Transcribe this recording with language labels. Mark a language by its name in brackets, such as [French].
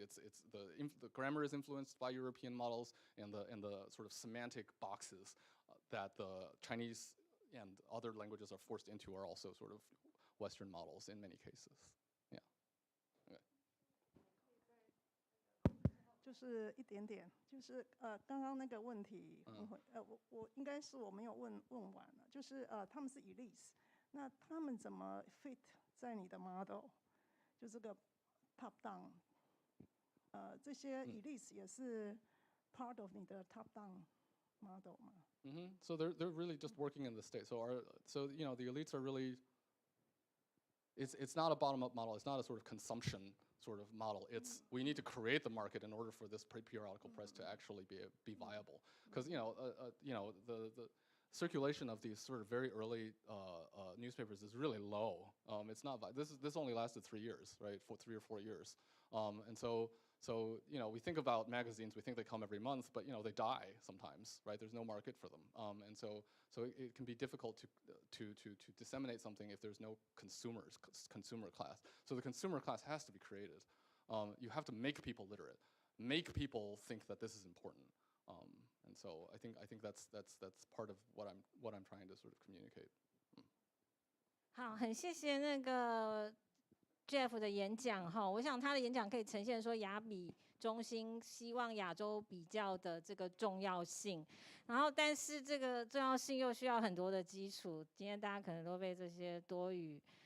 [English] It's the grammar is influenced by European models and the sort of semantic boxes that the Chinese and other languages are forced into are also sort of Western models in many cases. Yeah. Okay. [Chinese] 就就是一点点，就是刚刚那个问题，我应该是我没有问完了，就是他们是 elites， 那他们怎么 fit 在你的 model？就这个 top down， 这些 elites 也是 part of 你的 top down model 吗 [English] ？So they're really just working in the state. So you know the elites are really. It's not a bottom-up model. It's not a sort of consumption sort of model. It's we need to create the market in order for this periodical press to actually be viable. Because you know the circulation of these sort of very early newspapers is really low. It's not this only lasted 3 years, right? For 3 or 4 years. And so you know we think about magazines. We think they come every month, but you know they die sometimes, right? There's no market for them. And so it can be difficult to disseminate something if there's no consumer class. So the consumer class has to be created. You have to make people literate, make people think that this is important. And so I think that's part of what I'm trying to sort of communicate. [Chinese] 好，很谢谢那个 Jeff 的演讲哈，我想他的演讲可以呈现说亚比中心希望亚洲比较的这个重要性，然后但是这个重要性又需要很多的基础，今天大家可能都被这些多语。